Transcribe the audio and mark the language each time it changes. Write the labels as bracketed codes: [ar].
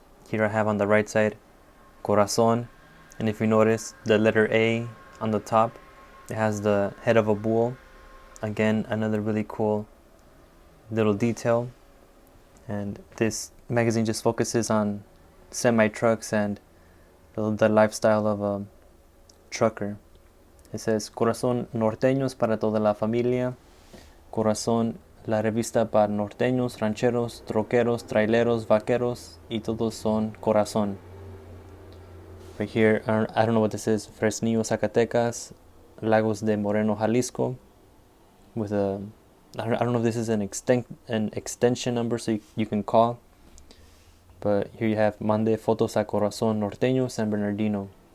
[en] Here I have on the right side Corazon, and if you notice the letter A on the top, it has the head of a bull. Again, another really cool little detail. And this magazine just focuses on semi-trucks and the lifestyle of a trucker. It says [es] Corazon Norteños para toda la familia. Corazón, la revista para norteños, rancheros, troqueros, traileros, vaqueros, y todos son Corazón. [en] Right here, I don't know what this is. Fresnillo, Zacatecas, Lagos de Moreno, Jalisco, with a, I don't know if this is an extension number so you can call. But here you have [es] Mande fotos a [en] Corazon Norteño, San Bernardino.